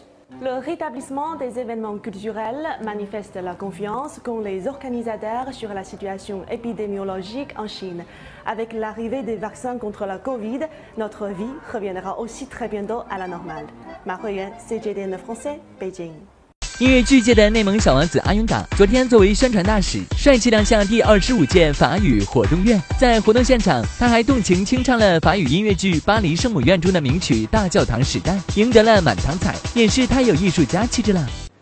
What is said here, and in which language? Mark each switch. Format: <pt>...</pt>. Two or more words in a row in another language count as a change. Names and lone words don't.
<fr>Le rétablissement des événements culturels manifeste la confiance qu'ont les organisateurs sur la situation épidémiologique en Chine. Avec l'arrivée des vaccins contre la Covid, notre vie reviendra aussi très bientôt à la normale. Ma Huiyuan, CGTN français, Beijing.</fr> <zh>音乐剧界的内蒙小王子阿勇党昨天作为宣传大使，帅气亮相第25届法语活动院。在活动现场，他还动情清唱了法语音乐剧《巴黎圣母院》中的名曲《大教堂时代》，赢得了满堂彩，也是太有艺术家气质了。</zh>